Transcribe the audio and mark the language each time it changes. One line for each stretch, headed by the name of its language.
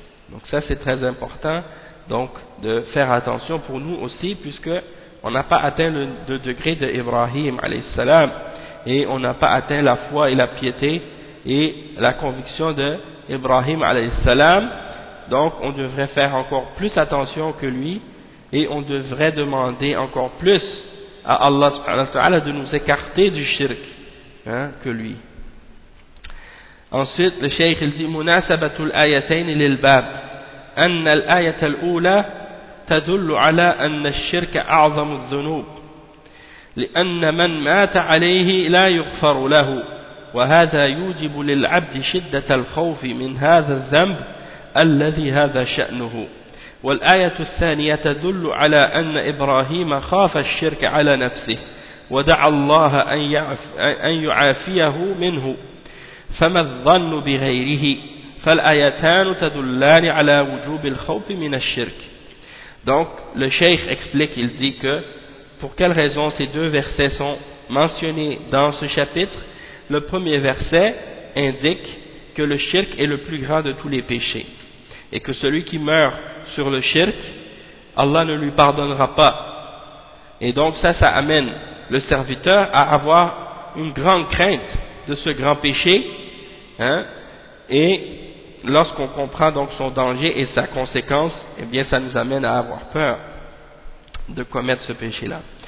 French: Donc ça c'est très important, donc de faire attention pour nous aussi, puisque on n'a pas atteint le degré de Ibrahim alayhi salam et on n'a pas atteint la foi et la piété et la conviction de Ibrahim alayhi salam. Donc on devrait faire encore plus attention que lui et on devrait demander encore plus à Allah subhanahu wa ta'ala de nous écarter du shirk, hein, que lui. Ensuite, le Cheikh il dit
Arabic: مناسبة الآيتين للباب أن الآية الأولى تدل على أن الشرك أعظم الذنوب لأن من مات عليه لا يغفر له وهذا يوجب للعبد شدة الخوف من هذا الذنب الذي هذا شأنه والآية الثانية تدل على أن إبراهيم خاف الشرك على نفسه ودعا الله أن يعافيه منه فما الظن بغيره فالآيتان تدلان على وجوب الخوف من الشرك.
French: Donc le cheikh explique, il dit que pour quelle raison ces deux versets sont mentionnés dans ce chapitre. Le premier verset indique que le shirk est le plus grand de tous les péchés et que celui qui meurt sur le shirk, Allah ne lui pardonnera pas, et donc ça amène le serviteur à avoir une grande crainte de ce grand péché, hein, et lorsqu'on comprend donc son danger et sa conséquence, eh bien ça nous amène à avoir peur de commettre ce péché-là.